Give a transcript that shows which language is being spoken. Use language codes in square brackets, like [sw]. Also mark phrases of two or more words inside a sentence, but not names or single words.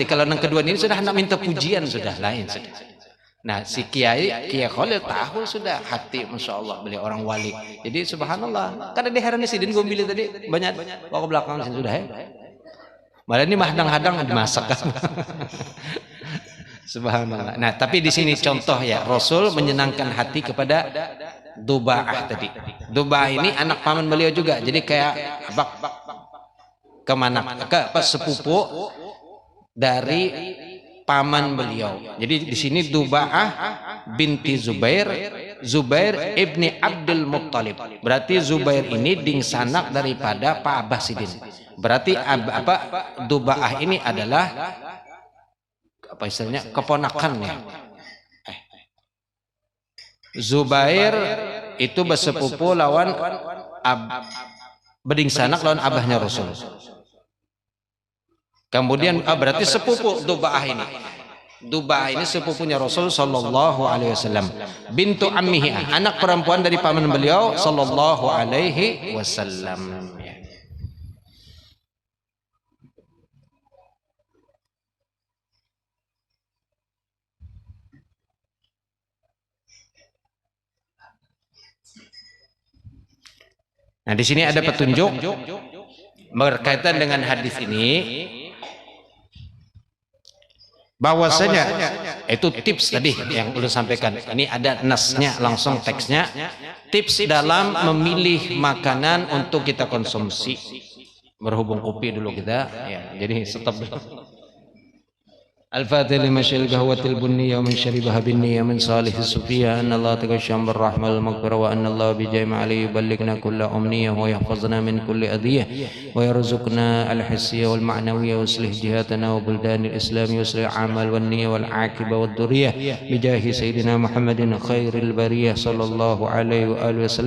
[id] Kalau yang kedua ini sudah hendak minta pujian, sudah lain sudah. Nah si Kiai Khalil tahu sudah hati, [ar] ما شاء الله, [id] beliau orang wali. [bjn] Jadi subhanallah, karena diheran sidin gumbili tadi banyak bawa ke belakang sudah ya. Malah ini hadang-hadang dimasak kan. Subhanallah. [id] Nah, tapi di sini contoh ya, Rasul menyenangkan hati kepada Duba'ah tadi. Duba'ah ini anak paman beliau juga. Jadi kayak apa? Sepupu dari paman beliau. Jadi di sini Duba'ah binti Zubair ibni Abdul Muttalib. Berarti Zubair ini dingsanak daripada Pak Abbas Sidin. Berarti Duba'ah ini adalah apa istilahnya, keponakannya. [bjn] Zubair itu bersepupu lawan bedingsanak lawan abahnya Rasul. [id] Kemudian berarti sepupu Duba'ah ini. Duba'ah ini sepupunya Rasul [ar] صلى الله عليه وسلم. بنت عمه, [id] anak perempuan dari paman beliau [ar] صلى الله عليه وسلم. [id] Nah, di sini ada petunjuk berkaitan dengan hadis ini, bahwasanya itu tips tadi yang udah sampaikan. Ini ada nasnya, langsung teksnya. Tips dalam memilih makanan untuk kita konsumsi. Berhubung kopi dulu kita, ya, jadi stop dulu. [ar] الفاتح لما شرب القهوة البنية ومن شربها بالنية من صالح الصوفية أن الله تغشم بالرحمة والمغفرة وأن الله بجمع عليه يبلغنا كل أمنية ويحفظنا من كل أذية ويرزقنا الحسية والمعنوية ويصلح جهاتنا وبلدان الإسلام ويصلح العمل والنية والعاقبة والذرية بجاه سيدنا محمد خير البرية صلى الله عليه وآله وسلم.